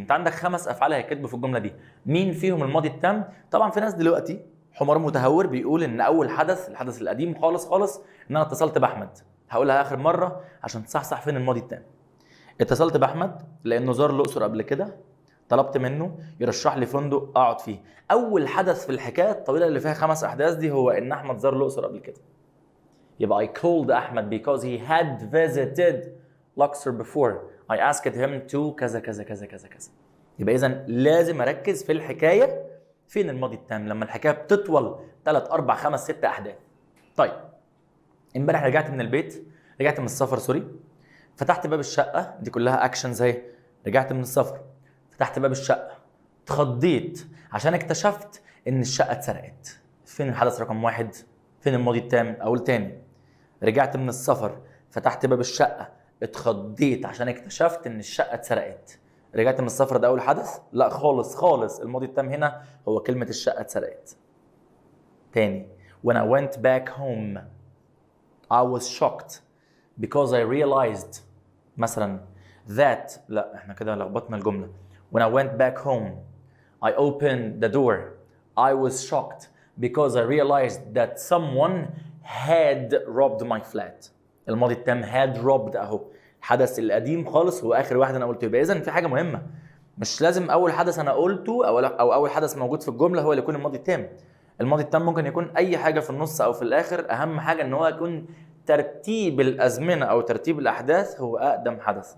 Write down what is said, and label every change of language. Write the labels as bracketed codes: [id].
[ar] انت عندك 5 افعال هيكتبوا في الجمله دي، مين فيهم الماضي التام؟ طبعا في ناس دلوقتي حمار متهور بيقول ان اول حدث، الحدث القديم خالص ان انا اتصلت باحمد. هقولها اخر مره عشان تصحصح فين الماضي التام. اتصلت باحمد لانه زار الاقصر قبل كده، طلبت منه يرشح لي فندق اقعد فيه. اول حدث في الحكايه الطويله اللي فيها 5 احداث دي هو ان احمد زار الاقصر قبل كده. [en] يبقى I called أحمد because he had visited Luxor before. I asked him to [ar] كذا كذا كذا كذا كذا. يبقى إذا لازم أركز في الحكاية فين الماضي التام لما الحكاية بتطول 3 4 5 6 أحداث. طيب امبارح رجعت من البيت، رجعت من السفر سوري، فتحت باب الشقة، دي كلها أكشنز أهي. رجعت من السفر، فتحت باب الشقة، اتخضيت عشان اكتشفت إن الشقة اتسرقت. فين الحدث رقم 1؟ فين الماضي التام؟ أقول تاني، رجعت من السفر، فتحت باب الشقة، اتخضيت عشان اكتشفت ان الشقة اتسرقت. رجعت من السفر ده اول حدث؟ لا خالص. الماضي التام هنا هو كلمة الشقة اتسرقت. [en] تاني، when I went back home I was shocked because I realized مثلا that، [ar] لا احنا كده لخبطنا الجملة. [en] when I went back home I opened the door I was shocked because I realized that someone had robbed my flat. [ar] الماضي التام [en] had robbed [ar] اهو. الحدث القديم خالص هو اخر واحد انا قلته. يبقى اذا في حاجه مهمه، مش لازم اول حدث انا قلته او اول حدث موجود في الجمله هو اللي يكون الماضي التام. الماضي التام ممكن يكون اي حاجه في النص او في الاخر. اهم حاجه ان هو يكون ترتيب الازمنه او ترتيب الاحداث هو اقدم حدث.